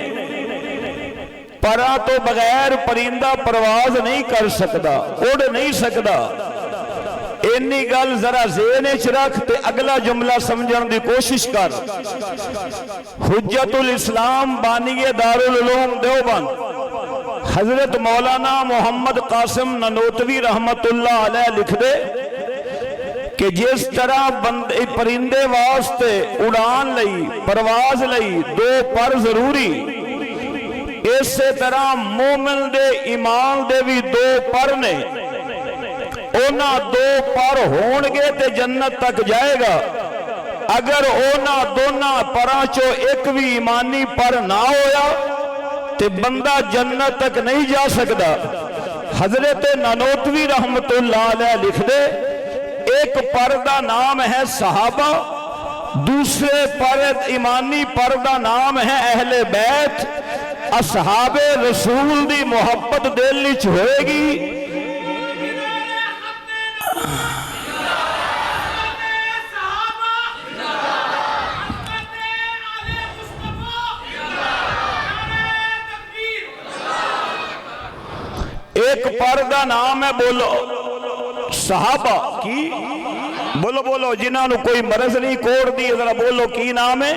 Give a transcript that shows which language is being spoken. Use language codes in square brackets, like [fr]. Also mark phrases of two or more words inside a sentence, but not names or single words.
[ur] پراں تو بغیر پرندہ پرواز نہیں کر سکتا، اڑ نہیں سکتا. [pa] انی گل ذرا ذہن چ رکھ تے اگلا جملہ سمجھن دی کوشش کر. حجۃ الاسلام بانیٔ دارالعلوم دیوبند حضرت مولانا محمد قاسم نانوتوی رحمۃ اللہ علیہ لکھدے کہ جس طرح بندے پرندے واسطے اڈان لئی، پرواز لئی دو پر ضروری، ایسے طرح مومن دے ایمان دے بھی دو پر نے. اوہناں دو پر ہونگے تے جنت تک جائے گا. اگر اوہناں دوناں پراں چوں اک بھی ایمانی پر نہ ہویا تے بندہ جنت تک نہیں جا سکدا. حضرت نانوتوی رحمۃ اللہ علیہ لکھدے، اک پر دا نام ہے صحابہ، دوجے پر ایمانی پر دا نام ہے اہل بیت. اصحاب رسول دی محبت دل وچ ہووے گی، اک پر دا نام ہے بولو صحابہ کی، بولو بولو جنہوں نے کوئی مرض نہیں کوڑ دی، ذرا بولو کی نام ہے.